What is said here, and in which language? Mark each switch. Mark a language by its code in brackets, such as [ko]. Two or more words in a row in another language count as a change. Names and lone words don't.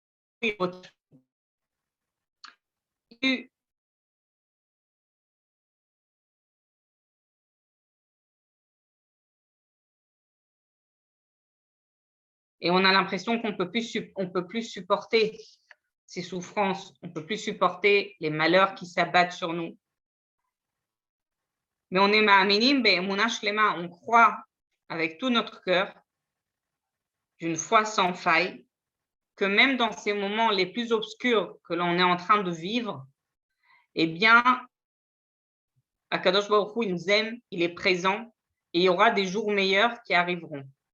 [fr] et on a l'impression qu'on peut plus supporter ces souffrances, on ne peut plus supporter les malheurs qui s'abattent sur nous. Mais on est [he] מאמינים באמונה שלמה, [fr] on croit avec tout notre cœur d'une foi sans faille, que même dans ces moments les plus obscurs que l'on est en train de vivre, eh bien, [he] הקדוש ברוך הוא, [fr] il nous aime, il est présent, et il y aura des jours meilleurs qui arriveront.